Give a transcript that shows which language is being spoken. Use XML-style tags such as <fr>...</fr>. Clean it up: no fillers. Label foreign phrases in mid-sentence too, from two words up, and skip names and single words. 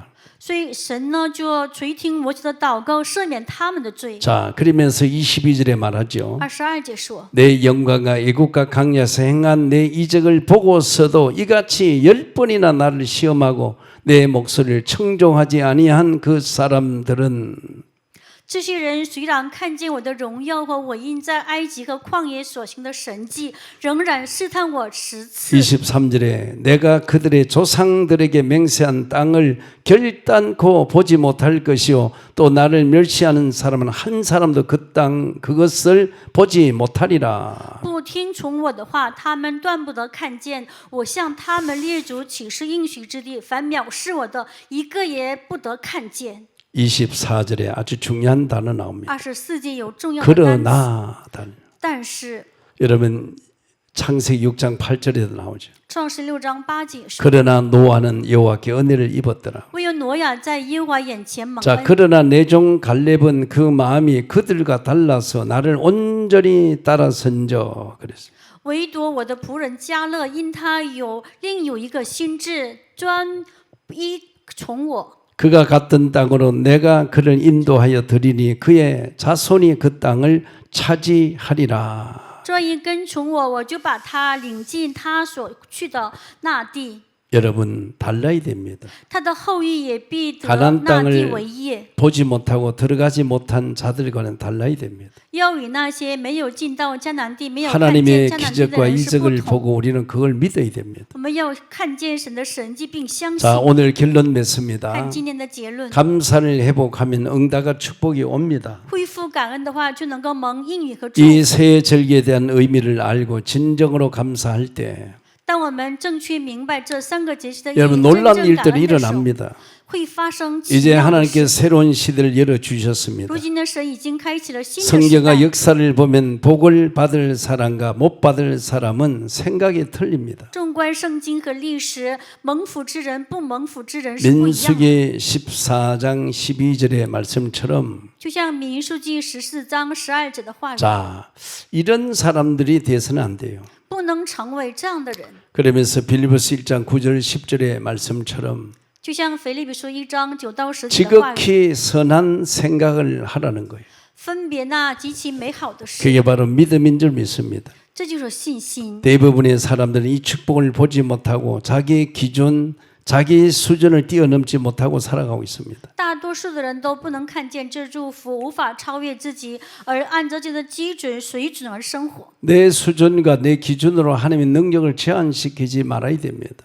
<zh>所以神呢就垂听摩西的祷告，赦免他们的罪。</zh> <ko>자, 그러면서 22절에 말하죠.</ko> <zh>22 节说。</zh> <ko>내 영광과 애국과 강야에서 행한 내 이적을 보고서도 이같이 10번이나 나를 시험하고 내 목소리를 청종하지 아니한 그 사람들은</ko> <zh>这些人虽然看见我的荣耀和我因在埃及和旷野所行的神迹，仍然试探我10次。</zh> <ko>23절에 내가 그들의 조상들에게 맹세한 땅을 결단코 보지 못할 것이요 또 나를 멸시하는 사람은 한 사람도 그 땅 그것을 보지 못하리라.</ko> <zh>不听从我的话，他们断不得看见我向他们列祖起誓应许之地。凡藐视我的，一个也不得看见。</zh> <ko>24절에 아주 중요한 단어 나옵니다.</ko> <zh>24节有重要的单词，</zh> <ko>그러나 단어.</ko> <zh>但是</zh> <ko>여러분 창세기 6장 8절에도 나오죠.</ko> <zh>创世6章8节说，</zh> <ko>그러나 노아는 여호와께 은혜를 입었더라.</ko> <zh>唯有挪亚在耶和华眼前蒙</zh> <ko>자,</ko> <zh>恩。</zh> <ko>그러나 내 종 갈렙은 그 마음이 그들과 달라서 나를 온전히 따라선저 그랬어요.</ko> <zh>唯独我的仆人迦勒，因他另有一个心志，专一从我。</zh> <ko>그가 갔던 땅으로 내가 그를 인도하여 드리니 그의 자손이 그 땅을 차지하리라.</ko> <zh>专一跟从我，我就把他领进他所去的那地。</zh> <ko>여러분 달라야 됩니다.</ko> <zh>他的后裔也必得 가나안 那地</zh> <ko>땅을</ko> <zh>为业，</zh> <ko>보지 못하고 들어가지 못한 자들과는 달라야 됩니다.</ko> <zh>要与那些没有进到迦南地、没有看见</zh> <ko>하나님의</ko> <zh>迦南地的</zh> <ko>기적과</ko> <zh>人是不</zh> <ko>이적을</ko> <zh>同。</zh> <ko>보고 우리는 그걸 믿어야 됩니다.</ko> <zh>我们要看见神的神迹，并相信。</zh> <ko>자, 오늘 결론 맺습니다.</ko> <zh>看今天的结论，</zh> <ko>감사를 회복하면 응답과 축복이 옵니다.</ko> <zh>恢复感恩的话，就能够蒙应允和祝</zh> <ko>이</ko> <zh>福。</zh> <ko>새 절기에 대한 의미를 알고 진정으로 감사할 때</ko> <zh>当我们正确明白这3个节气的意义，</zh> <ko>여러분</ko> <zh>真</zh> <ko>놀라운</ko> <zh>正感</zh> <ko>일들이</ko> <zh>恩的时候，</zh> <ko>일어납니다.</ko> <zh>会发生奇</zh> <ko>이제</ko> <zh>妙的事。</zh> <ko>하나님께 새로운 시대를 열어주셨습니다.</ko> <zh>如今的神已经开启了新的时</zh> <ko>성경과</ko> <zh>代。</zh> <ko>역사를 보면 복을 받을 사람과 못 받을 사람은 생각이 틀립니다.</ko> <zh>纵观圣经和历史，蒙福之人、不蒙福之人是不一样的。</zh> <ko>민수기 14장 12절의 말씀처럼</ko> <zh>就像民数记14章12节的话语，</zh> <ko>자, 이런 사람들이 돼서는 안 돼요.</ko> <zh>不能成为这样的人。</zh> <ko>그러면서 빌립보서 1장 9절 10절의 말씀처럼</ko> <zh>就像腓立比书1章9到10节的话语，</zh> <ko>지극히 선한 생각을 하라는 거예요.</ko> <zh>分别那极其美好的事，</zh> <ko>그게 바로 믿음인 줄 믿습니다.</ko> <zh>这就是信心。</zh> <ko>대부분의 사람들은 이 축복을 보지 못하고 자기 기준, 자기 수준을 뛰어넘지 못하고 살아가고 있습니다.</ko> <zh>大多数的人都不能看见这祝福，无法超越自己，而按照这个基准水准而生活。</zh> <ko>내 수준과 내 기준으로 하나님의 능력을 제한시키지 말아야 됩니다.</ko>